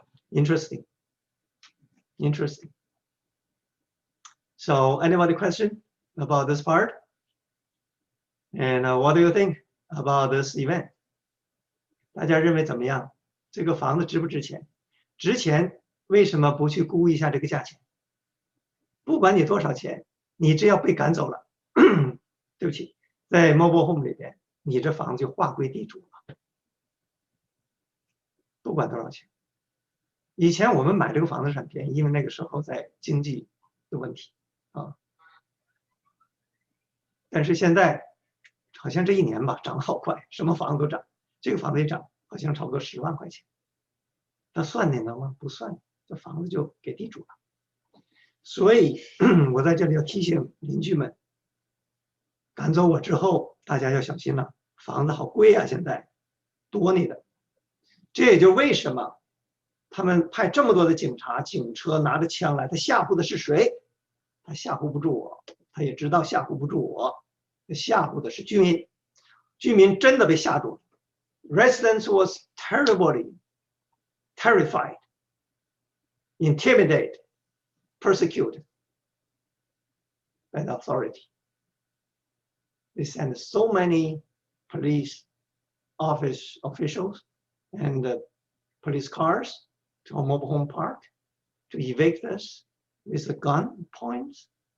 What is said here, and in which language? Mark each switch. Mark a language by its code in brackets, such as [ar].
[en] Interesting. Interesting. So anybody question about this part? And what do you think about this event? [zh] 大家认为怎么样？这个房子值不值钱？值钱，为什么不去估一下这个价钱？不管你多少钱，你只要被赶走了，对不起，在 mobile home 里边，你这房子就划归地主了。不管多少钱。以前我们买这个房子是很便宜，因为那个时候在经济的问题啊。但是现在好像这一年吧，涨得好快，什么房子都涨。这个房子也涨，好像差不多10万块钱。那算你能吗？不算，这房子就给地主了。所以我在这里要提醒邻居们，赶走我之后，大家要小心了，房子好贵啊，现在多你的。这也就为什么他们派这么多的警察、警车拿着枪来，他吓唬的是谁？他吓唬不住我，他也知道吓唬不住我，吓唬的是居民。居民真的被吓住了。 [en] Residents was terribly terrified, intimidated, persecuted by the authority. They sent so many police officials and police cars to a mobile home park to evict us with the gun points.